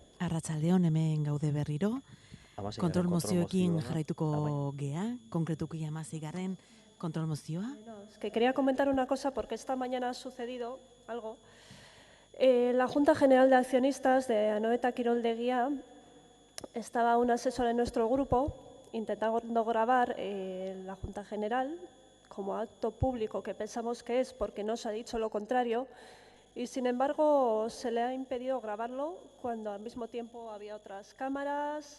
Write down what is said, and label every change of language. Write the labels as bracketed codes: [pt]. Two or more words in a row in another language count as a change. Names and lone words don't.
[eu] Arratsaldeon hemen gaude berriro. Kontrol mozioekin mozioa. jarraituko gea, konkretuki 16. kontrol mozioa. [es] Es que quería comentar una cosa porque esta mañana ha sucedido algo. La Junta General de Accionistas de Anoeta Kiroldegia estaba un asesor en nuestro grupo intentando grabar la Junta General como acto público que pensamos que es porque nos ha dicho lo contrario y sin embargo se le ha impedido grabarlo cuando al mismo tiempo había otras cámaras.